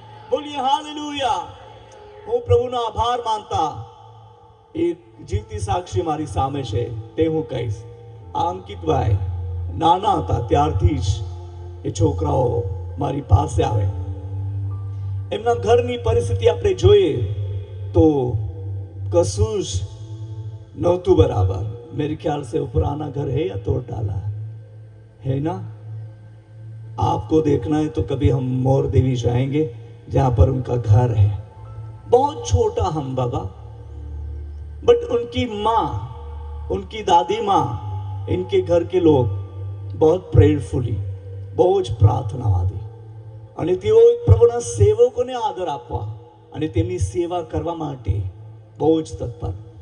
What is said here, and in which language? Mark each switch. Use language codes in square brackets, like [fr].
[gu] બોલીએ હાલેલુયા. હું પ્રભુનો આભાર માનતા એક જીવતી સાક્ષી મારી સામે છે, તે હું કહીશ. અંકિતભાઈ નાના હતા ત્યારથી જ એ છોકરાઓ મારી પાસે આવે. એમના ઘરની પરિસ્થિતિ આપણે જોઈએ તો કશું જ નહોતું બરાબર. [hi] मेरे ख्याल से वो पुराना घर है या तोड़ डाला है ना. आपको देखना है तो कभी हम मोर देवी जाएंगे जहां पर उनका घर है. बहुत छोटा हम बाबा, बट उनकी माँ, उनकी दादी माँ, इनके घर के लोग बहुत प्रेयरफुली, [gu] બહુ જ પ્રાર્થનાવાદી, અને તેઓ પ્રભુના સેવકોને આદર આપવા અને તેમની સેવા કરવા માટે બહુ જ તત્પર.